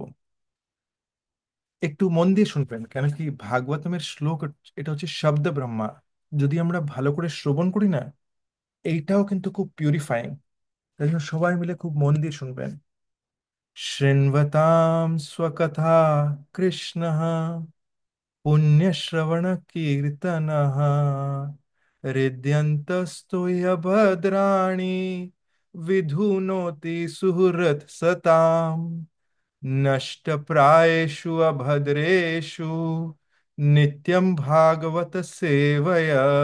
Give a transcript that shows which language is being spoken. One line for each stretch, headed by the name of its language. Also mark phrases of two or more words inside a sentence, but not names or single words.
Bangla: একটু মন দিয়ে শুনবেন, কেন কি ভাগবতমের শ্লোক, এটা হচ্ছে শব্দ ব্রহ্মা। যদি আমরা ভালো করে শ্রবণ করি না, এইটাও কিন্তু খুব পিউরিফাইং। তাই জন্য সবাই মিলে খুব মন দিয়ে শুনবেন।
Sanskrit: শৃण्वतां स्वकथा कृष्णः पुण्यश्रवण कीर्तनः हृद्यन्तस्तु भद्राणि विधुनोति सुहृत् सताम् नष्टप्रायेषु अभद्रेषु नित्यं भागवत सेवया